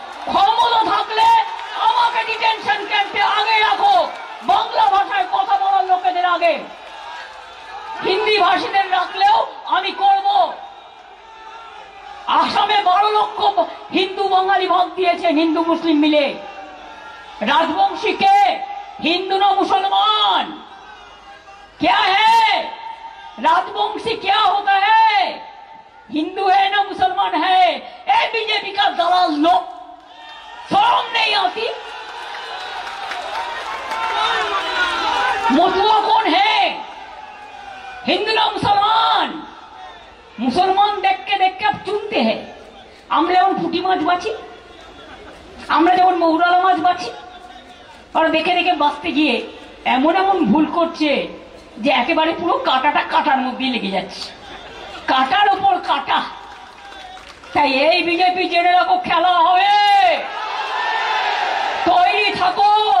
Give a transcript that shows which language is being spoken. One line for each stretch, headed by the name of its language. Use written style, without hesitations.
Bangla: ক্ষমতা থাকলে আমাকে ডিটেনশন ক্যাম্পে আগে রাখো, বাংলা ভাষায় কথা বলার লোকেদের আগে। হিন্দি ভাষীদের রাখলেও আমি করব। আসামে 12 লক্ষ হিন্দু বাঙালি ভাগ দিয়েছেন, হিন্দু মুসলিম মিলে।
Hindi: राजवंशी के हिंदू ना मुसलमान क्या है? राजवंशी क्या होता है? हिंदू है ना मुसलमान है? ए बीजेपी का दलाल लोग, शर्म नहीं आती? मथुआ कौन है? हिंदू ना मुसलमान? मुसलमान देख के अब चुनते हैं।
Bangla: আমরা যেমন পুঁটি মাছ বাছি, আমরা যেমন মৌরালা মাছ বাছি, আর দেখে দেখে বাঁচতে গিয়ে এমন এমন ভুল করছে যে একেবারে পুরো কাঁটাটা কাঁটার মধ্যে লেগে যাচ্ছে, কাঁটার উপর কাঁটা। তাই এই বিজেপি জেনে রাখো, খেলা হবে, তৈরি থাকো।